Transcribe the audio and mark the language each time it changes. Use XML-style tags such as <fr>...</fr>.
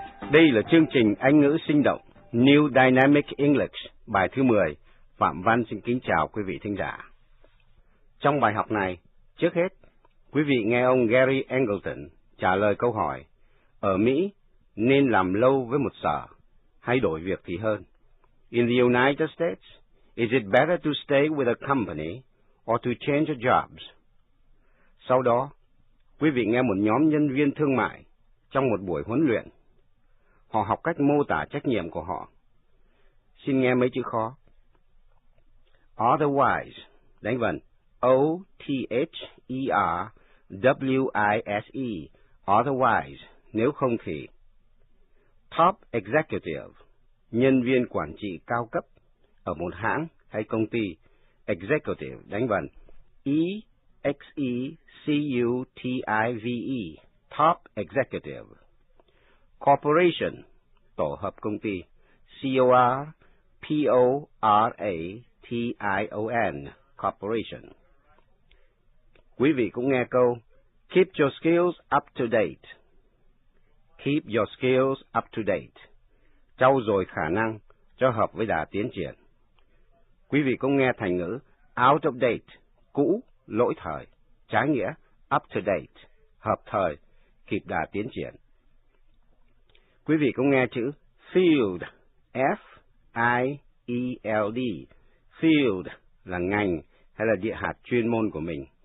<vi>Đây là chương trình Anh ngữ sinh động, New Dynamic English, bài thứ 10. Phạm Văn xin kính chào quý vị thính giả. Trong bài học này, trước hết, quý vị nghe ông Gary Angleton trả lời câu hỏi, ở Mỹ nên làm lâu với một sở, hay đổi việc thì hơn?</vi> <en>In the United States, is it better to stay with a company or to change jobs?</en> <vi>Sau đó, quý vị nghe một nhóm nhân viên thương mại trong một buổi huấn luyện. Họ học cách mô tả trách nhiệm của họ. Xin nghe mấy chữ khó. Otherwise, đánh vần O-T-H-E-R-W-I-S-E, otherwise, nếu không thì. Top executive, nhân viên quản trị cao cấp ở một hãng hay công ty. Executive, đánh vần E-X-E-C-U-T-I-V-E, top executive. Corporation, tổ hợp công ty.</vi> <en>C-O-R-P-O-R-A-T-I-O-N, corporation.</en> <vi>Quý vị cũng nghe câu</vi> <en>keep your skills up to date. Keep your skills up to date.</en> <vi>Trau dồi khả năng cho hợp với đà tiến triển. Quý vị cũng nghe thành ngữ out of date, cũ, lỗi thời, trái nghĩa up to date, hợp thời, kịp đà tiến triển. Quý vị cũng nghe chữ field, F-I-E-L-D, field là ngành hay là địa hạt chuyên môn của mình.</vi>